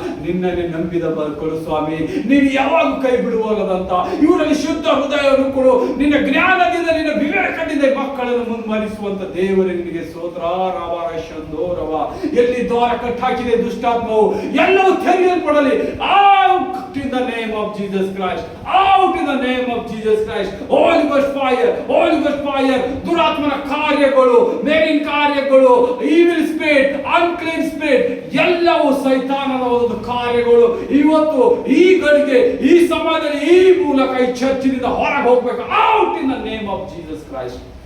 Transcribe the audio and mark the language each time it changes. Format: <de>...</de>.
<kn>ನಿನ್ನನ್ನೇ ನಂಬಿದ ಬರ್ಕೊಡು ಸ್ವಾಮಿ. ನೀನು ಯಾವಾಗ ಕೈ ಬಿಡುವಲ್ಲದಂತ ಇವರಲ್ಲಿ ಶುದ್ಧ ಹೃದಯವನ್ನು ಕೊಡು. ನಿನ್ನ ಜ್ಞಾನದಿಂದ, ನಿನ್ನ ವಿವೇಕದಿಂದ ಈ ಮಕ್ಕಳನ್ನು ಮುಂದುವರಿಸುವಂತ ದೇವರೇ ನಿನಗೆ ಸ್ತೋತ್ರ. ರವ ಶಂದೋರವ. ಎಲ್ಲಿ ದ್ವಾರ ಕಟ್ಟಾಕಿದೆ ದುಷ್ಟಾತ್ಮವು ಎಲ್ಲವೂ ತೆರೆಯಲ್ಪಡಲಿ.</kn> <en>Out in the name of Jesus Christ. Out in the name of Jesus Christ. Holy Ghost fire, Holy Ghost fire.</en> <kn>ದುರಾತ್ಮನ ಕಾರ್ಯಗಳು, ಮೇಲಿನ ಕಾರ್ಯಗಳು,</kn> <en>evil spirit, unclean spirit,</en> <kn>ಎಲ್ಲವೂ ಸೈತಾನನ ಒಂದು ಕಾರ್ಯಗಳು ಇವತ್ತು ಈ ಗಳಿಗೆ, ಈ ಸಮಯದಲ್ಲಿ, ಈ ಮೂಲಕ ಈ ಚರ್ಚಿನಿಂದ ಹೊರಗೆ ಹೋಗ್ಬೇಕು.</kn> <en>Out in the name of Jesus Christ.</en>